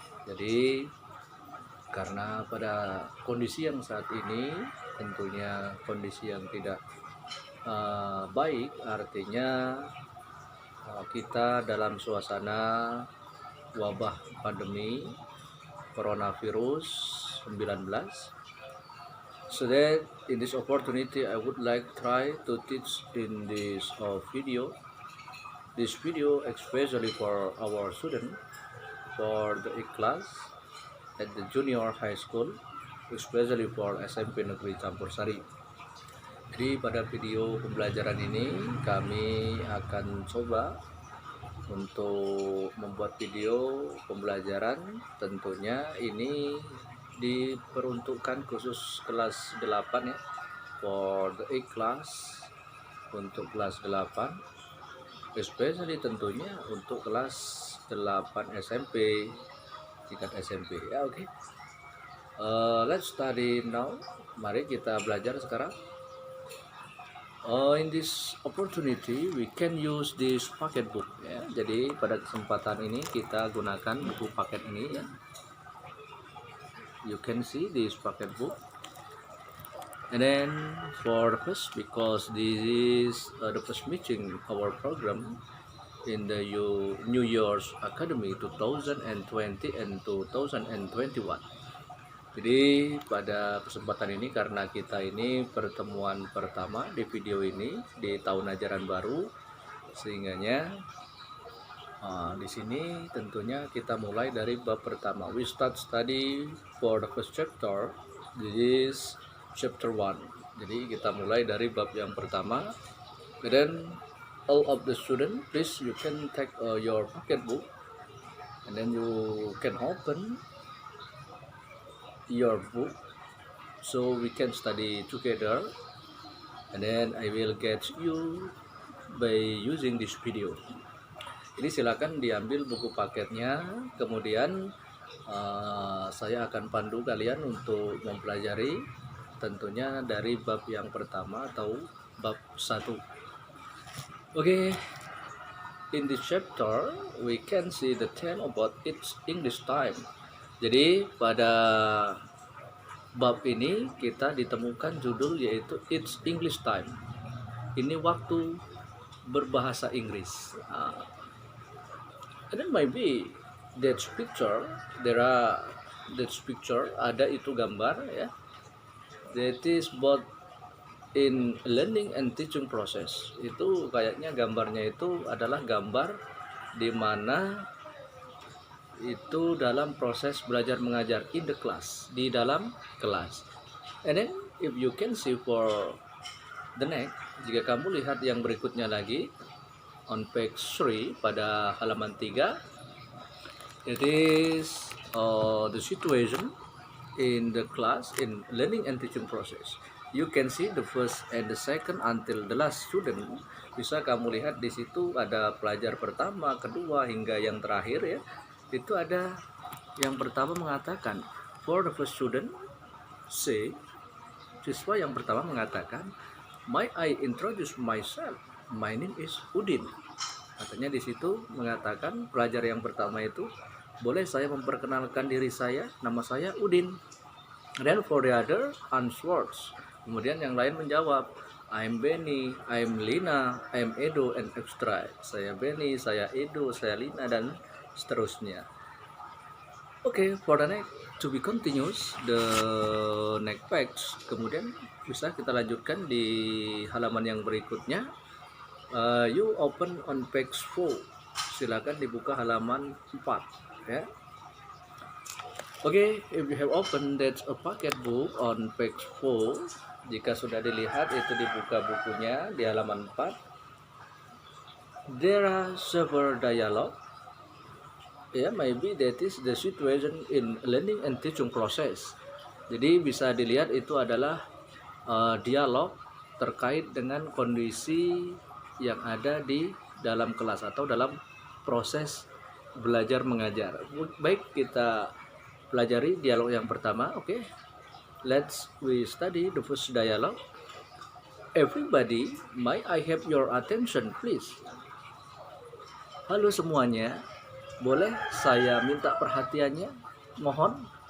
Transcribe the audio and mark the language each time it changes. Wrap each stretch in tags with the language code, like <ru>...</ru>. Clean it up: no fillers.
<id>Jadi karena pada kondisi yang saat ini tentunya kondisi yang tidak baik, artinya kita dalam suasana wabah pandemi coronavirus 19.</id> <en>So that in this opportunity I would like try to teach in this video. This video especially for our student for the class at the junior high school, especially for SMP Negeri Campur Sari.</en> <id>Jadi pada video pembelajaran ini kami akan coba untuk membuat video pembelajaran, tentunya ini diperuntukkan khusus kelas 8 ya,</id> <en>for the class,</en> <id>untuk kelas 8, especially tentunya untuk kelas 8 SMP, tingkat SMP ya. Oke.</id> <en>Let's study now.</en> <id>Mari kita belajar sekarang.</id> <en>In this opportunity we can use this packet book ya.</en> <id>Jadi pada kesempatan ini kita gunakan buku paket ini ya.</id> <en>You can see this packet book. And then for the first, because this is the first meeting our program in the New Year's Academy 2020 and 2021.</en> <id>Jadi pada kesempatan ini karena kita ini pertemuan pertama di video ini di tahun ajaran baru, sehingganya di sini tentunya kita mulai dari bab pertama.</id> <en>We start study for the first chapter. This is chapter 1.</en> <id>Jadi kita mulai dari bab yang pertama.</id> <en>And then all of the student, please you can take your pocket book and then you can open your book so we can study together, and then I will get you by using this video.</en> <id>Ini silakan diambil buku paketnya, kemudian saya akan pandu kalian untuk mempelajari tentunya dari bab yang pertama atau bab 1.</id> <en>Okay, in this chapter we can see the theme about its English time.</en> <id>Jadi pada bab ini kita ditemukan judul yaitu It's English Time. Ini waktu berbahasa Inggris.</id> <en>And then maybe that picture, that picture</en> <id>ada itu gambar ya.</id> <en>That is about in learning and teaching process.</en> <id>Itu kayaknya gambarnya itu adalah gambar di mana itu dalam proses belajar mengajar</id> <en>in the class,</en> <id>di dalam kelas.</id> <en>And then if you can see for the next,</en> <id>jika kamu lihat yang berikutnya lagi</id> <en>on page 3</en> <id>pada halaman 3,</id> <en>it is the situation in the class in learning and teaching process. You can see the first and the second until the last student.</en> <id>Bisa kamu lihat di situ ada pelajar pertama, kedua hingga yang terakhir ya. Itu ada yang pertama mengatakan</id> <en>for the first student, say,</en> <id>siswa yang pertama mengatakan,</id> <en>"May I introduce myself? My name is Udin."</en> <id>Katanya di situ mengatakan pelajar yang pertama itu, boleh saya memperkenalkan diri saya, nama saya Udin.</id> <en>Then for the other answers.</en> <id>Kemudian yang lain menjawab,</id> <en>I'm Benny, I'm Lina, I'm Edo, and extra.</en> <id>Saya Benny, saya Edo, saya Lina, dan seterusnya.</id> <en>Okay, for the next to be continuous, the next page.</en> <id>Kemudian bisa kita lanjutkan di halaman yang berikutnya.</id> <en>You open on page 4.</en> <id>Silakan dibuka halaman 4 ya.</id> <en>Okay, if you have opened that a pocket book on page 4,</en> <id>jika sudah dilihat itu dibuka bukunya di halaman 4.</id> <en>There are several dialogue. Yeah, maybe that is the situation in learning and teaching process.</en> <id>Jadi bisa dilihat itu adalah dialog terkait dengan kondisi yang ada di dalam kelas atau dalam proses belajar mengajar. Baik, kita pelajari dialog yang pertama.</id> <en>Oke, let's we study the first dialogue. Everybody, may I have your attention please?</en> <id>Halo semuanya, boleh saya minta perhatiannya? Mohon.</id>